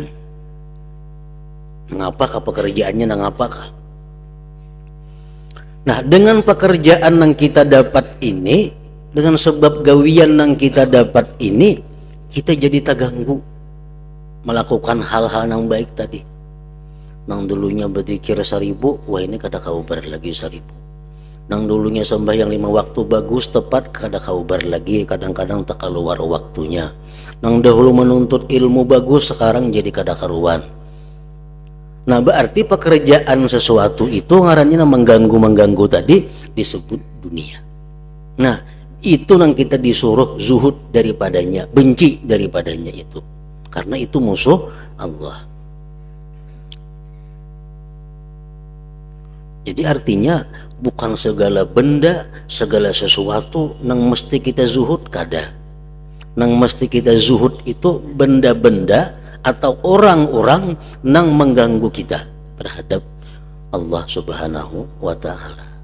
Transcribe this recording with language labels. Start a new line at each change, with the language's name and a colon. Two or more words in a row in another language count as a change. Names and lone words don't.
Banjar: Ngapakah pekerjaannya?
Indonesian: Nah, dengan pekerjaan yang kita dapat ini, dengan sebab gawian yang kita dapat ini, kita jadi terganggu melakukan hal-hal yang baik tadi.
Banjar: Nang dulunya berzikir 1000, wah ini kada kaubar lagi 1000. Nang dulunya sembahyang 5 waktu bagus tepat, kada kaubar lagi, kadang-kadang tak keluar waktunya. Nang dahulu menuntut ilmu bagus, sekarang jadi kada karuan.
Indonesian: Nah, berarti pekerjaan sesuatu itu ngarannya mengganggu tadi disebut dunia. Nah, itu yang kita disuruh zuhud daripadanya, benci daripadanya itu. Karena itu musuh Allah. Jadi artinya bukan segala benda, segala sesuatu yang mesti kita zuhud, kada. Yang mesti kita zuhud itu benda-benda atau orang-orang yang mengganggu kita terhadap Allah
Arabic: سبحانه وتعالى.